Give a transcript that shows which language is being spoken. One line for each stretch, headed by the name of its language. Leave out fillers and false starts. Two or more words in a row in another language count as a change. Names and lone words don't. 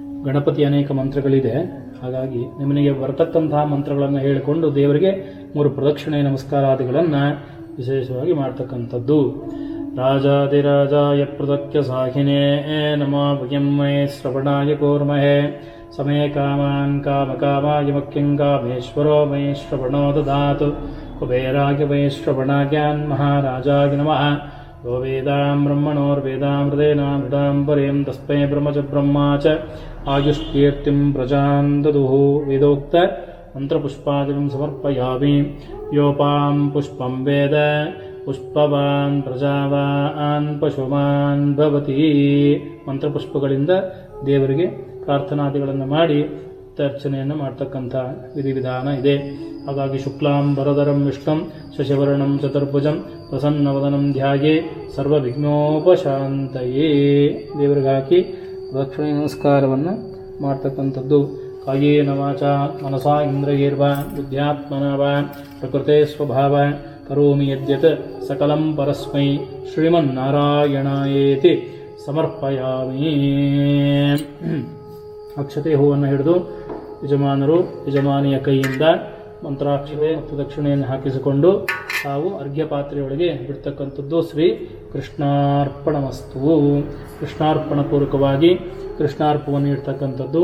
Kannada: ಗಣಪತಿ ಅನೇಕ ಮಂತ್ರಗಳಿದೆ. ಹಾಗಾಗಿ ನಿಮಗೆ ಬರತಕ್ಕಂತಹ ಮಂತ್ರಗಳನ್ನು ಹೇಳಿಕೊಂಡು ದೇವರಿಗೆ 3 ಪ್ರದಕ್ಷಿಣೆ ನಮಸ್ಕಾರಾದಿಗಳನ್ನು ವಿಶೇಷವಾಗಿ ಮಾಡ್ತಕ್ಕಂಥದ್ದು.
Sanskrit: ರಾಜಾದಿರಾಜಾಯ ಪ್ರದಕ್ಯ ಸಾಹಿನೇ ನಮೋ ಭಯಮ್ಮೇ ಶ್ರವಣಾಯ ಕೂರ್ಮಹೇ ಸಮೇ ಕಾಮಾನ್ ಕಾಮಕಾಮಾಯ ಮಖ್ಯಂ ಕಾಮೇಶ್ವರೋ ಮೇ ಶ್ರವಣೋ ದದಾತು ಕುಬೇರಾಯ ಮೇ ಶ್ರವಣಾಜ್ಞಾನ್ ಮಹಾರಾಜಾಯ ನಮಃ ಯೋ ವೇದಾಂ ಬ್ರಹ್ಮಣೋರ್ವೇದಾಮೃತೇನಾಮೃತಾಂ ಪರೇಂ ತಸ್ಮೈ ಬ್ರಹ್ಮ ಚ ಬ್ರಹ್ಮಾ ಚ ಆಯುಷ್ಕೀರ್ತಿಂ ಪ್ರಜಾಂ ದದುಃ ವೇದೋಕ್ತ ಮಂತ್ರಪುಷ್ಪಾದಿಕಂ ಸಮರ್ಪಯಾಮಿ. ಯೋಪಾಂ ಪುಷ್ಪಂ ವೇದ ಪುಷ್ಪವಾನ್ ಪ್ರಜಾವಾನ್ ಪಶುಮಾನ್ ಭವತಿ.
Kannada: ಮಂತ್ರಪುಷ್ಪಗಳಿಂದ ದೇವರಿಗೆ ಪ್ರಾರ್ಥನಾದಿಗಳನ್ನು ಮಾಡಿ ಅರ್ಚನೆಯನ್ನು ಮಾಡ್ತಕ್ಕಂಥ ವಿಧಿವಿಧಾನ ಇದೆ.
Sanskrit: ಹಾಗಾಗಿ ಶುಕ್ಲಾಂ ವರದರಂ ವಿಷ್ಣುಂ ಶಶಿವರ್ಣಂ ಚತುರ್ಭುಜಂ ಪ್ರಸನ್ನವದನಂ ಧ್ಯಾಯೇ ಸರ್ವವಿಘ್ನೋಪಶಾಂತಯೇ.
Kannada: ದೇವರಿಗೆ ಹಾಕಿ ದಕ್ಷಿಣ ನಮಸ್ಕಾರವನ್ನು ಮಾಡ್ತಕ್ಕಂಥದ್ದು.
Sanskrit: ಕಾಯೇನ ವಾಚಾ ಮನಸಾ ಇಂದ್ರಿಯೈರ್ವಾ ಬುದ್ಧ್ಯಾತ್ಮನಾ ವಾ ಪ್ರಕೃತೆ ಸ್ವಭಾವ ಕರೋಮಿ ಯದ್ಯತ್ ಸಕಲಂ ಪರಸ್ಮೈ ಶ್ರೀಮನ್ನಾರಾಯಣಾಯೇತಿ ಸಮರ್ಪಯಾಮಿ.
Kannada: ಅಕ್ಷತೆ ಹೂವನ್ನು ಹಿಡಿದು ಯಜಮಾನರು ಯಜಮಾನಿಯ ಕೈಯಿಂದ ಮಂತ್ರಾಕ್ಷತೆ ಮತ್ತು ದಕ್ಷಿಣೆಯನ್ನು ಹಾಕಿಸಿಕೊಂಡು ತಾವು ಅರ್ಘ್ಯ ಪಾತ್ರೆಯೊಳಗೆ ಬಿಡ್ತಕ್ಕಂಥದ್ದು.
Sanskrit: ಶ್ರೀ ಕೃಷ್ಣಾರ್ಪಣಮಸ್ತು.
Kannada: ಕೃಷ್ಣಾರ್ಪಣಪೂರ್ವಕವಾಗಿ ಕೃಷ್ಣಾರ್ಪವನ್ನು ಇಡ್ತಕ್ಕಂಥದ್ದು.